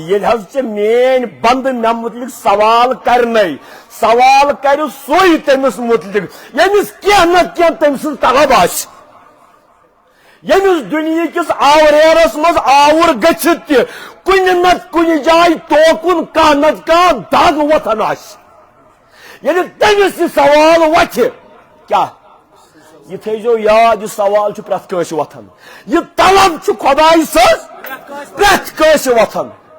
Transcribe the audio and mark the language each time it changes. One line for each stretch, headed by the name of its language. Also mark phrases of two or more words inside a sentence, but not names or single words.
Kashmiri: ییٚلہِ حظ ژےٚ میٲنۍ بنٛدٕ مےٚ مُتعلق سوال کرنے سوال کرِ سُے تٔمِس مُتعلق ییٚمِس کینٛہہ نتہٕ کینٛہہ تٔمۍ سٕنٛز طلب آسہِ ییٚمِس دُنہِکِس آوریرس منٛز آوُر گٔژھِتھ تہِ کُنہِ نتہٕ کُنہِ جایہِ توکُن کانٛہہ نتہٕ کانٛہہ دگ وۄتھان آسہِ ییٚلہِ تٔمِس یہِ سوال وتھِ کیٛاہ یہ تھٲیزیو یاد یہِ سوال چھُ پرٛٮ۪تھ کٲنٛسہِ وۄتھان یہِ طلب چھُ خۄداے سٕنٛز پرٛٮ۪تھ کٲنٛسہِ وۄتھان